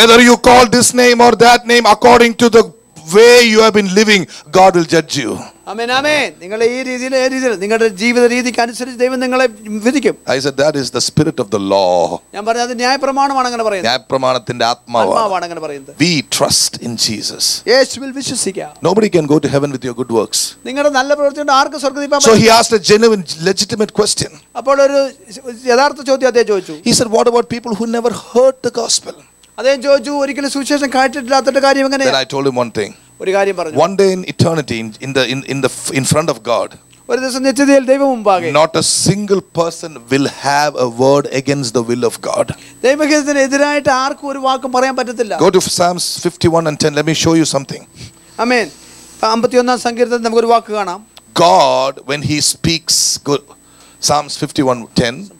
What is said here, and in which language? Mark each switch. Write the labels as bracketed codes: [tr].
[en] Whether you call this name or that name, according to the way you have been living, God will judge you. [ml] ആമേൻ ആമേൻ. നിങ്ങളെ ഈ രീതിയിൽ നിങ്ങളുടെ ജീവിത രീതിക്ക് അനുസരിച്ച് ദൈവം നിങ്ങളെ വിധിക്കും. [en] I said that is the spirit of the law. [ml] ഞാൻ പറഞ്ഞു അത് ന്യായപ്രമാണമാണ് അങ്ങനെ പറയുന്നത്. ന്യായപ്രമാണത്തിന്റെ ആത്മാവാണ്. ആത്മാവാണ് അങ്ങനെ പറയുന്നത്. [en] We trust in Jesus. [ml] യേശുവിൽ വിശ്വസിക്കുക. [en] Nobody can go to heaven with your good works. [ml] നിങ്ങളുടെ നല്ല പ്രവൃത്തി കൊണ്ട് ആർക്കും സ്വർഗ്ഗത്തിൽ പോകാൻ [en] So [ml] പറ്റില്ല. [en] he asked a genuine, legitimate question. [ml] അപ്പോൾ ഒരു യഥാർത്ഥ ചോദ്യം അദ്ദേഹം ചോദിച്ചു. [en] He said, what about people who never heard the gospel? [ml] അദ്ദേഹം ചോദിച്ചു ഒരിക്കലും സുവിശേഷം കേട്ടിട്ടില്ലാത്ത കാര്യം [en] Then [ml] എങ്ങനെയാണ്? [en] I told him one thing. [ml] ഒരു കാര്യം പറഞ്ഞു. [en] One day in eternity, in front of God, [ml] ഒരു ദിവസം നിത്യതയിൽ ദൈവം മുമ്പാകെ [en] not a single person will have a word against the will of God. [ml] ദൈവഹിതത്തിന് എതിരായിട്ട് ആർക്കും ഒരു വാക്കും പറയാൻ പറ്റത്തില്ല. [en] Go to Psalms 51 and 10. Let me show you something. [ml] ആമേൻ. 51 സങ്കീർത്തനത്തിൽ നമുക്കൊരു വാക്ക് കാണാം. [en] God, when he speaks, Psalms 51:10.